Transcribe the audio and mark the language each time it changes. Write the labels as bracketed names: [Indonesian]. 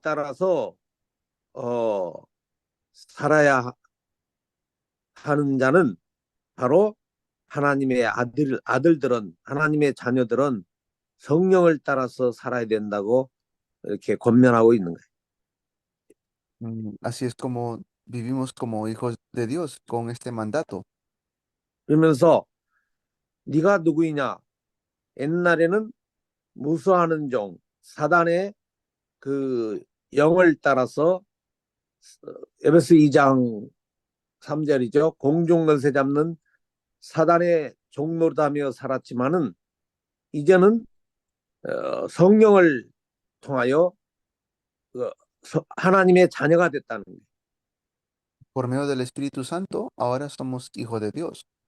[Korean] 따라서 살아야 하는 자는 바로 하나님의 아들들은 하나님의 자녀들은 성령을 따라서 살아야 된다고 이렇게 권면하고 있는 거예요. [Spanish] Así es como vivimos como hijos de Dios con este mandato. [Korean] 그러면서 네가 누구이냐? 옛날에는 무수하는 종 사단의 그 영을 따라서 에베소 2장 3절이죠. 공중권세 잡는 사단의 종노릇하며 살았지만은 이제는 성령을 통하여 하나님의 자녀가 됐다는 거예요. [Spanish] Por medio del Espíritu Santo, ahora somos hijos de Dios.